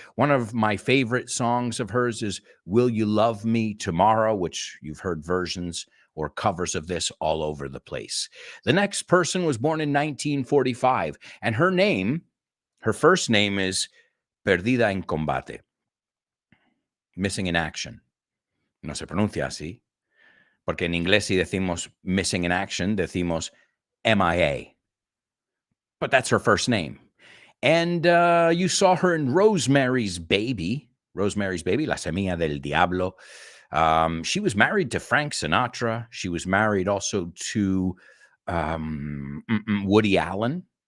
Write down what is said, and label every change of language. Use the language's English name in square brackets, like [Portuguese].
[English] One of my favorite songs of hers is Will You Love Me Tomorrow, which you've heard versions or covers of this all over the place. The next person was born in 1945, and her first name is Perdida en Combate, missing in action. [Spanish] No se pronuncia así, porque en inglés si decimos [English] missing in action, [Spanish] decimos MIA. [English] But that's her first name. And you saw her in Rosemary's Baby, La Semilla del Diablo. She was married to Frank Sinatra. She was married also to Woody Allen.